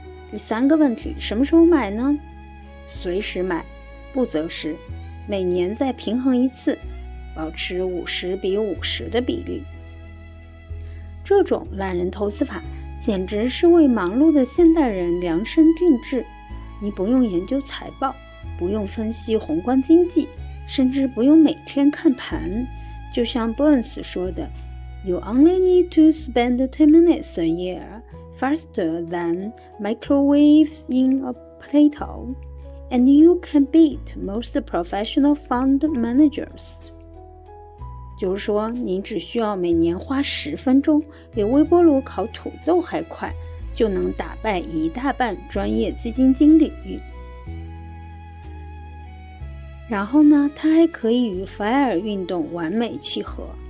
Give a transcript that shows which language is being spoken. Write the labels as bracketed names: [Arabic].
[Chinese] 第三个问题，什么时候买呢？随时买，不择时，每年再平衡一次，保持50比50的比例。这种懒人投资法简直是为忙碌的现代人量身定制。你不用研究财报，不用分析宏观经济，甚至不用每天看盘。就像 Burns 说的， [English] You only need to spend 10 minutes a year faster than microwaves in a potato, and you can beat most professional fund managers. [Chinese] 就是说，你只需要每年花10分钟，比微波炉烤土豆还快，就能打败一大半专业基金经理。然后呢，它还可以与 FIRE 运动完美契合。